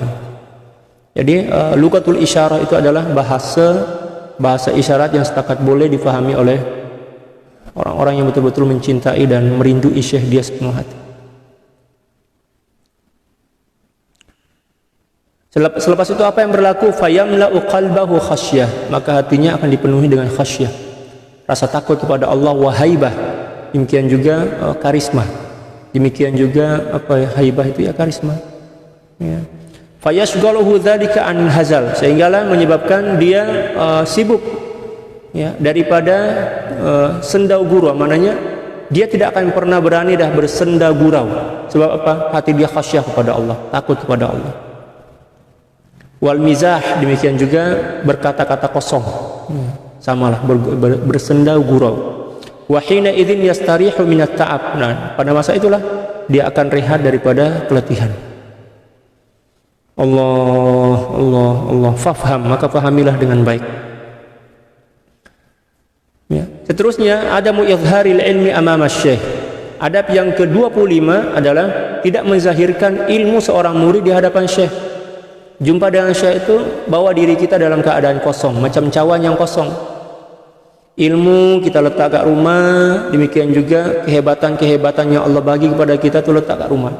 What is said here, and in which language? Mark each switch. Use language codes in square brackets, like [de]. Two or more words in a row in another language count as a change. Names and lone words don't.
[ms] Jadi [ar] لغة الإشارة [ms] itu adalah bahasa isyarat yang setakat boleh difahami oleh orang-orang yang betul-betul mencintai dan merindui Syekh dia sepenuh hati. Selepas itu apa yang berlaku? [ar] فيملأ قلبه خشية, [ms] maka hatinya akan dipenuhi dengan khasyah, rasa takut kepada Allah, [ar] وهيبة, [ms] demikian juga karisma. Demikian juga haibah itu ya karisma. [ar] Ya. فيشغله ذلك عن الهزل, [ms] sehinggalah menyebabkan dia sibuk, ya, daripada senda gurau. Maknanya dia tidak akan pernah berani dah bersenda gurau. Sebab apa? Hati dia khasyah kepada Allah, takut kepada Allah. [ar] والمزاح, [ms] demikian juga berkata-kata kosong. Samalah bersenda gurau. [ar] وحين إذ يستريح من التعب. [ms] Nah, pada masa itulah dia akan rehat daripada keletihan. Allah, fafham, maka fahamilah dengan baik. Ya. Seterusnya, [ar] عدم إظهار العلم أمام الشيخ. [ms] Adab yang ke-25 adalah tidak menzahirkan ilmu seorang murid di hadapan syekh. Jumpa dengan syekh itu bawa diri kita dalam keadaan kosong, macam cawan yang kosong. Ilmu kita letak kat rumah, demikian juga kehebatan-kehebatan yang Allah bagi kepada kita itu letak kat rumah.